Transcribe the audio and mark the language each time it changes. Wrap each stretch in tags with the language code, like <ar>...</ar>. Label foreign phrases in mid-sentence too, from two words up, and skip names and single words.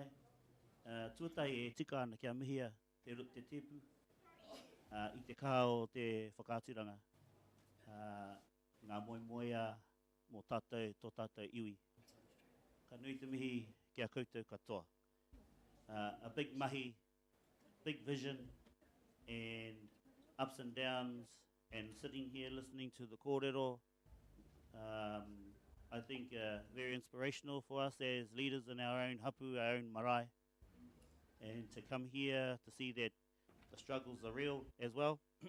<mi>Tuatai e tika ana kia mihia te tepu I te kaha o te whakāturanga. Ngā moemoea mō tātou, tō tātou iwi. Ka nui te mihi kia koutou katoa.</mi> <en>A big mahi, big vision, and ups and downs, and sitting here listening to the kōrero. I think very inspirational for us as leaders in our own hapu, our own marae. And to come here to see that the struggles are real as well.</en>